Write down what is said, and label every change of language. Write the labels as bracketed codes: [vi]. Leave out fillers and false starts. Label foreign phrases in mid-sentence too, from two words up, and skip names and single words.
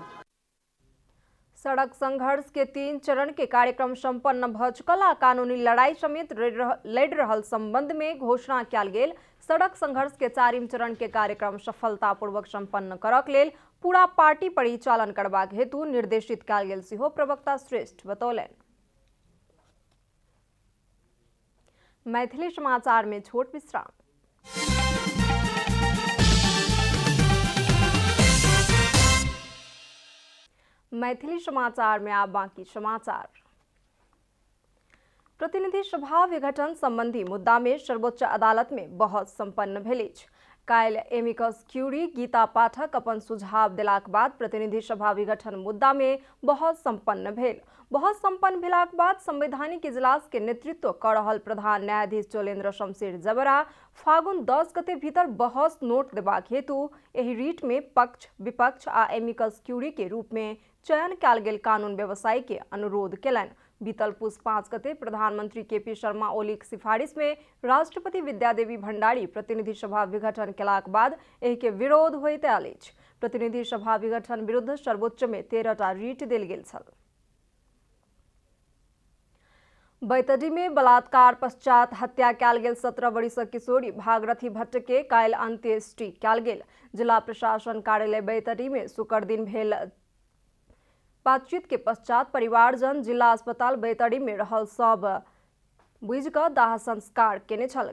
[mai] सड़क संघर्ष के 3 चरण के कार्यक्रम संपन्न भ चुकल आ कानूनी लड़ाई समेत लड़ रहल संबंध में घोषणा कयल गेल सड़क संघर्ष के 4म चरण के कार्यक्रम सफलतापूर्वक संपन्न करक लेल पूरा पार्टी परिचालन करबाक हेतु निर्देशित कयल गेल सेहो प्रवक्ता श्रेष्ठ बतौलनि। मैथिली समाचार में छोट विश्राम। मैथिली समाचार में आप बाकी समाचार। प्रतिनिधि सभा विघटन संबंधी मुद्दा में सर्वोच्च अदालत में बहस संपन्न भेल अछि। काल्हि [la] amicus curiae [mai] गीता पाठक अपन सुझाव देलाक बाद प्रतिनिधि सभा विघटन मुद्दा में बहस संपन्न भेल। बहस संपन्न भेलाक बाद संवैधानिक इजलास के नेतृत्व कर रहल प्रधान न्यायाधीश चोलेन्द्र शमशेर जबरा फागुन 10 गते भीतर बहस नोट देबाक हेतु एहि रीट में पक्ष विपक्ष आ [la] amicus curiae [mai] के रूप में चयन कयल गेल कानून व्यवसायी के अनुरोध केलनि। बीतल पुष 5 गते प्रधानमंत्री केपी शर्मा ओलीक सिफारिश में राष्ट्रपति विद्यादेवी भंडारी प्रतिनिधि सभा विघटन केलाक बाद एहि के विरोध होइत आयल अछि। प्रतिनिधि सभा विघटन विरुद्ध सर्वोच्च में 13टा रीट देल गेल छल। बैतडी में बलात्कार पश्चात हत्या कयल गेल 17 वर्षीय किशोरी भागरथी भट्ट के काल्हि अंत्येष्टि कयल गेल। जिला प्रशासन कार्यालय बैतडी में शुक्र दिन भेल बातचीत के पश्चात परिवारजन जिला अस्पताल बैतडी में रहल सब बुझ क दाह संस्कार केने छल।